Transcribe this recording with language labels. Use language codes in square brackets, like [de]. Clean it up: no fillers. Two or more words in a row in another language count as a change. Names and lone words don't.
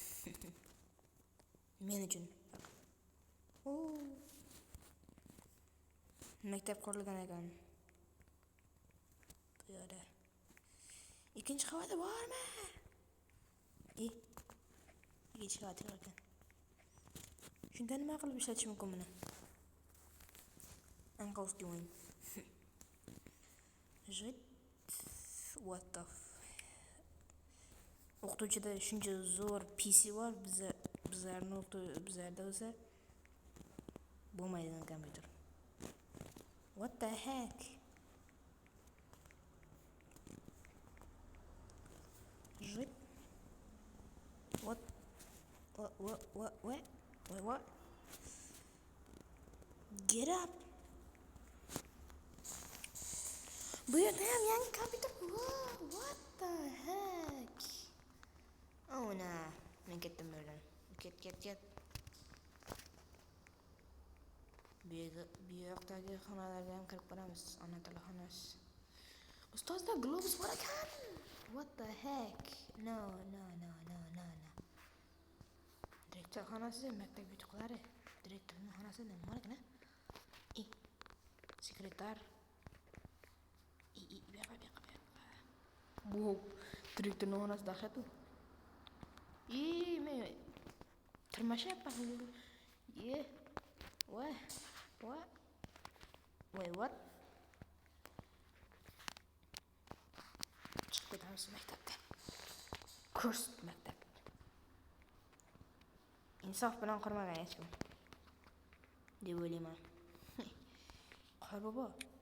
[uz] Men uchun. Maktab qurilgan ekan. Bu yerda. Ikkinchi qavatda bormi? Ikkinchi qavatda ekan. Shunda nima qilib ishlatish mumkin buni? Anqovski o'yin. [en] What the [uz] o'qituvchida shuncha zo'r PC bor, bizlarda bo'lsa bo'lmaydigan kompyuter. [en] What the heck? Zip. What? Wait, what? Get up. [uz] Bu yerda ham yangi kompyuter. [en] What the heck? Oh no. [uz] Men ketdim bu yerdan. Ket. Bu yoqdagi xonalarga ham kirib ko'ramiz. Ona tili xonasi. Ustozda globus bor ekan. [en] What the heck? No. [uz] Direktor xonasi, maktab yutuqlari. Direktorning xonasi nima ekan? Sekretar. Bu yoqqa. Bu direktorning xonasi dahshat u. Men tirmashyapman. [en] What? Wait, what? [uz] Chiqib ketamiz maktabdan. Kurs maktab. Insof bilan qurmagan hech kim. Deb o'ylayman. Qorbobo.